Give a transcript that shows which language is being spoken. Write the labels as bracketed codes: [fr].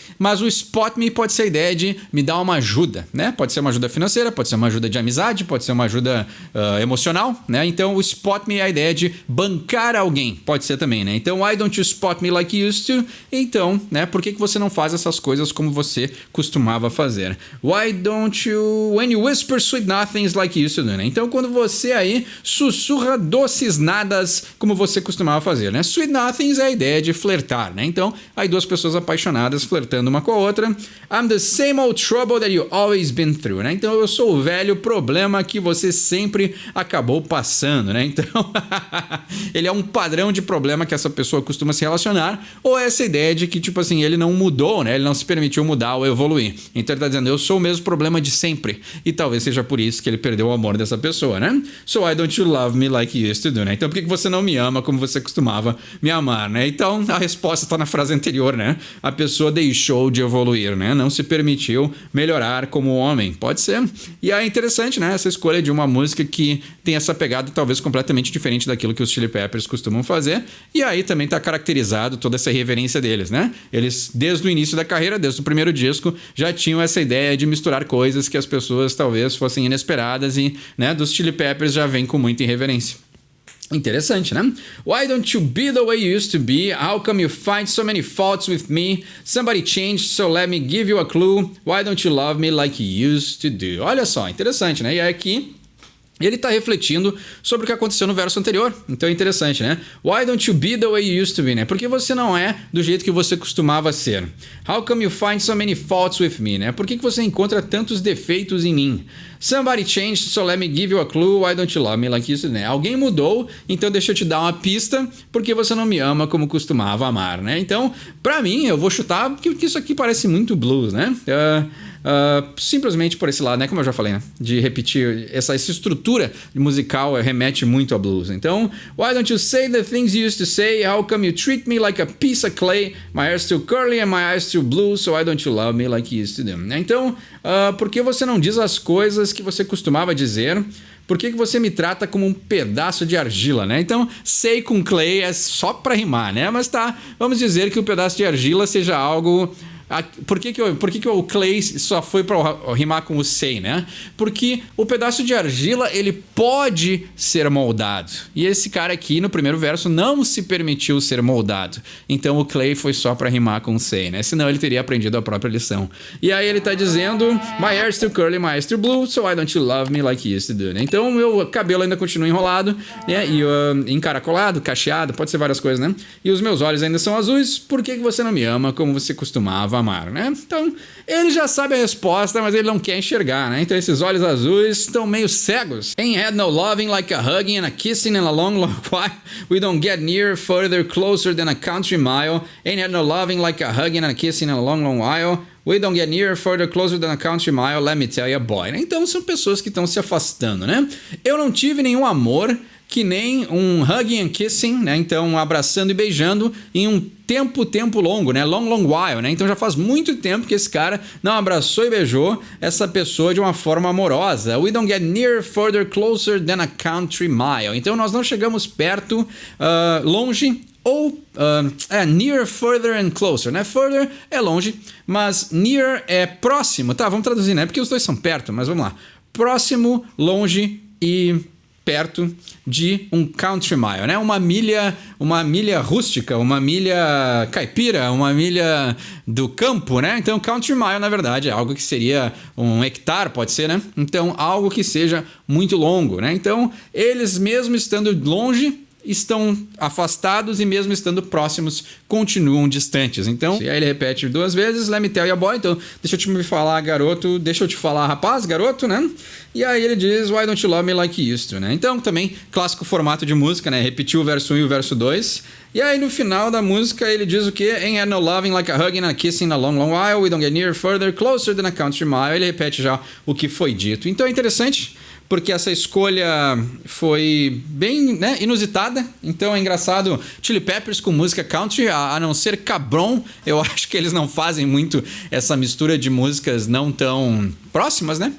[pt] Mas o spot me pode ser a ideia de me dar uma ajuda, né? Pode ser uma ajuda financeira, pode ser uma ajuda de amizade, pode ser uma ajuda emocional, né? Então, o spot me é a ideia de bancar alguém. Pode ser também, né? [en] Então, why don't you spot me like you used to? [pt] Então, né? Por que você não faz essas coisas como você costumava fazer? [en] Why don't you... When you whisper sweet nothings like you used to do, né? [pt] Então, quando você aí sussurra doces nadas como você costumava fazer, né? Sweet nothings é a ideia de flertar, né? Então, aí duas pessoas apaixonadas flertando uma com a outra. [en] I'm the same old trouble that you always been through, né? [pt] Então eu sou o velho problema que você sempre acabou passando, né? Então ele é um padrão de problema que essa pessoa costuma se relacionar, ou essa ideia de que, tipo assim, ele não mudou, né? Ele não se permitiu mudar ou evoluir. Então ele tá dizendo, eu sou o mesmo problema de sempre. E talvez seja por isso que ele perdeu o amor dessa pessoa, né? [en] So why don't you love me like you used to do, né? [pt] Então por que você não me ama como você costumava me amar, né? Então a resposta tá na frase anterior, né? A pessoa deixou de evoluir, né? Não se permitiu melhorar como homem. Pode ser. E é interessante, né? Essa escolha de uma música que tem essa pegada talvez completamente diferente daquilo que os Chili Peppers costumam fazer. E aí também tá caracterizado toda essa reverência deles, né? Eles, desde o início da carreira, desde o primeiro disco, já tinham essa ideia de misturar coisas que as pessoas talvez fossem inesperadas e, né, dos Chili Peppers já vem com muita irreverência. Interessante, né? [en] Why don't you be the way you used to be? How come you find so many faults with me? Somebody changed, so let me give you a clue. Why don't you love me like you used to do? [pt] Olha só, interessante, né? E aqui Ele está refletindo sobre o que aconteceu no verso anterior. Então é interessante, né? [en] Why don't you be the way you used to be, [pt] né? Por que você não é do jeito que você costumava ser? [en] How come you find so many faults with me, né? [pt] Por que você encontra tantos defeitos em mim? [en] Somebody changed, so let me give you a clue. Why don't you love me like you, né? [pt] Alguém mudou, então deixa eu te dar uma pista, porque você não me ama como costumava amar, né? Então, pra mim, eu vou chutar porque isso aqui parece muito blues, né? Simplesmente por esse lado, né? Como eu já falei, né? De repetir essa estrutura musical remete muito a blues. [en] Então, why don't you say the things you used to say? How come you treat me like a piece of clay? My hair's still curly and my eyes still blue, so why don't you love me like you used to do? [pt] Então, por que você não diz as coisas que você costumava dizer? Por que você me trata como um pedaço de argila, né? Então, say com clay é só para rimar, né? Mas tá, vamos dizer que o pedaço de argila seja algo... Por que o clay só foi para rimar com o say, né? Porque o pedaço de argila, ele pode ser moldado. E esse cara aqui, no primeiro verso, não se permitiu ser moldado. Então o clay foi só para rimar com o say, né? Senão ele teria aprendido a própria lição. E aí ele tá dizendo, [en] my hair's still curly, my eyes still blue, so why don't you love me like you used to do, né? [pt] Então o meu cabelo ainda continua enrolado, né? E encaracolado, cacheado, pode ser várias coisas, né? E os meus olhos ainda são azuis, por que você não me ama como você costumava amar, né? Então, ele já sabe a resposta, mas ele não quer enxergar, né? Então, esses olhos azuis estão meio cegos. [en] Ain't had no loving like a hugging and a kissing in a long, long while. We don't get near, further, closer than a country mile. Ain't had no loving like a hugging and a kissing in a long, long while. We don't get near, further, closer than a country mile. Let me tell you, boy. [pt] Então, são pessoas que estão se afastando, né? Eu não tive nenhum amor que nem um [en] hugging and kissing, [pt] né? Então, abraçando e beijando em um tempo longo, né? [en] Long, long while, [pt] né? Então já faz muito tempo que esse cara não abraçou e beijou essa pessoa de uma forma amorosa. [en] We don't get near, further, closer than a country mile. [pt] Então nós não chegamos perto, longe, ou [en] near, further and closer, [pt] né? Further é longe, mas near é próximo. Tá, vamos traduzir, né? Porque os dois são perto, mas vamos lá. Próximo, longe e perto de um country mile, né? Uma milha rústica, uma milha caipira, uma milha do campo, né? Então, country mile, na verdade, é algo que seria um hectare, pode ser, né? Então, algo que seja muito longo, né? Então, eles mesmo estando longe, estão afastados e mesmo estando próximos, continuam distantes. Então, e aí ele repete 2 vezes, [en] let me tell you boy, [pt] então deixa eu te falar garoto, deixa eu te falar rapaz, garoto, né? E aí ele diz, [en] why don't you love me like you used to, [pt] né? Então também, clássico formato de música, né? Repetiu o verso 1 e o verso 2. E aí no final da música ele diz o quê? [en] Ain't had no loving like a hugging and a kissing a long, long while, we don't get near, further, closer than a country mile. [pt] Ele repete já o que foi dito. Então é interessante, porque essa escolha foi bem, né, inusitada. Então é engraçado, Chili Peppers com música country, a não ser Cabron, eu acho que eles não fazem muito essa mistura de músicas não tão próximas, né?